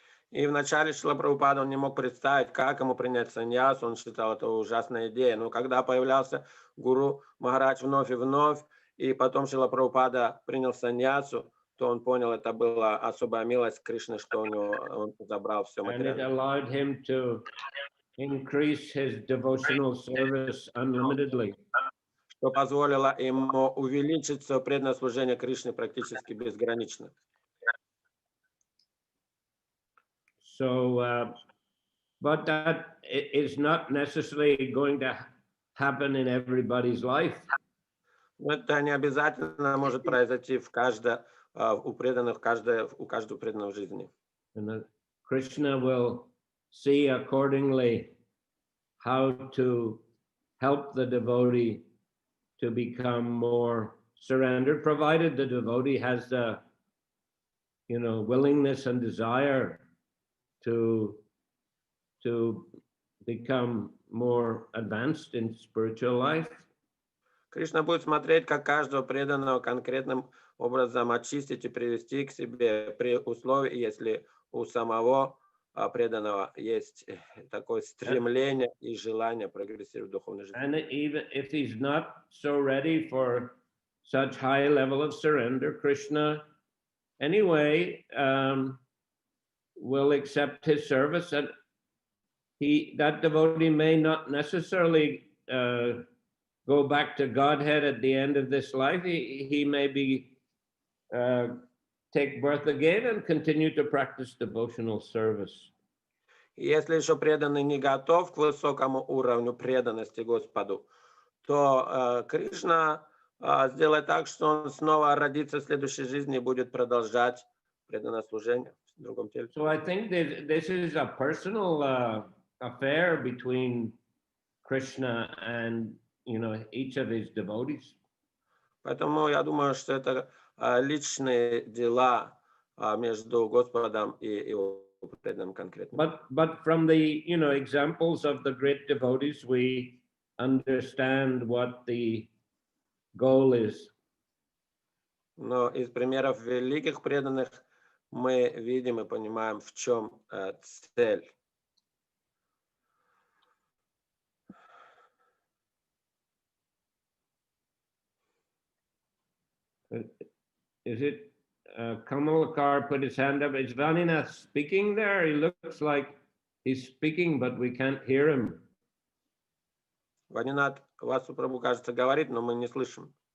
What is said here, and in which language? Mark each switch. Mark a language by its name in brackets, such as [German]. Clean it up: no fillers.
[Russian] И вначале Шрила Прабхупада, он не мог представить, как ему принять саньясу, он считал это ужасной идеей. Но когда появлялся Гуру Махарадж вновь и вновь, и потом Шрила Прабхупада принял саньясу, то он понял, это была особая милость Кришны, что у него он забрал все материальное. [English] And it allowed him to increase his devotional service unlimitedly. [Russian] Что позволило ему увеличить свое преданное служение Кришне практически безгранично. [English] So, but that is not necessarily going to happen in everybody's life. [Russian] Это не обязательно может произойти у преданных, у каждого преданного в жизни. [English] And Krishna will see accordingly how to help the devotee to become more surrendered, provided the devotee has the, you know, willingness and desire to become more advanced in spiritual life. [Russian] Кришна будет смотреть, как каждого преданного конкретным образом очистить и привести к себе при условии, если у самого преданного есть такое стремление и желание прогрессировать в духовной жизни. [English] And even if he's not so ready for such high level of surrender, Krishna anyway will accept his service, and that devotee may not necessarily go back to Godhead at the end of this life. He may be take birth again and continue to practice devotional service. [Russian] Если еще преданный не готов к высокому уровню преданности Господу, то Кришна сделает так, что он снова родится в следующей жизни и будет продолжать преданное служение в другом теле. [English] So I think that this is a personal affair between Krishna and, you know, each of his devotees. [Russian] Поэтому я думаю, что это личные дела между Господом и его преданным конкретно. [English] But from the, you know, examples of the great devotees, we understand what the goal is. [Russian] Но из примеров великих преданных мы видим и понимаем, в чем цель. [English] Is it Kamalakar put his hand up? Is Vaninath speaking there? He looks like he's speaking, but we can't hear him. [Russian] Ванинат, Васу Прабху, кажется, говорит, но мы не слышим.